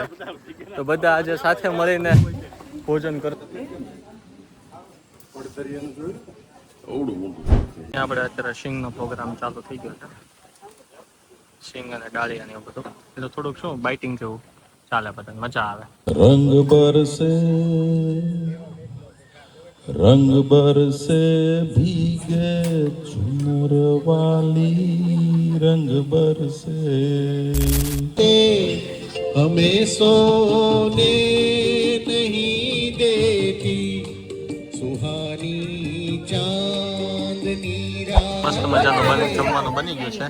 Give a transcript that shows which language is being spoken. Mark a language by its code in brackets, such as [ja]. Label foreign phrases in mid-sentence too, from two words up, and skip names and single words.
[gu] તો બધા આજે સાથે મળીને ભોજન કરતા. આપણે અત્યારે સિંગનો પ્રોગ્રામ ચાલુ થઈ ગયો છે. સિંગ અને ડાળિયા ને એવું બધું, એટલે થોડુંક શું બાઇટિંગ જેવું ચાલે, બધાને મજા આવે. [hi] रंग बरसे भीगे चुनर वाली रंग बरसे हमें सोने नहीं देती सुहानी चांदनी रात. [gu] મસ્ત મજાનું જમવાનું બની ગયું છે.